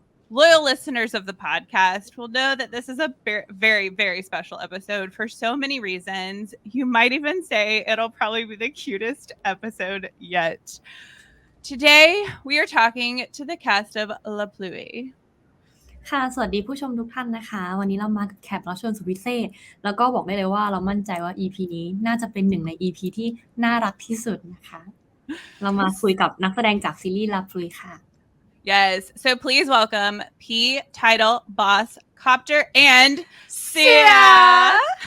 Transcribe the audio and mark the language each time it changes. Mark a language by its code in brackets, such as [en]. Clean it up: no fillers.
[en] Loyal listeners of the podcast will know that this is a very, very special episode for so many reasons. You might even say it'll probably be the cutest episode yet. Today, we are talking to the cast of Pluie. [th] ค่ะ สวัสดีผู้ชมทุกท่านนะคะ วันนี้เรามากับแขกรับเชิญสุดพิเศษ แล้วก็บอกได้เลยว่าเรามั่นใจว่า EP นี้น่าจะเป็นหนึ่งใน EP ที่น่ารักที่สุดนะคะ เรามาคุยกับนักแสดงจากซีรีส์ Pluie ค่ะ [en] Yes, so please welcome P, Title, Boss, Copter, and Suar.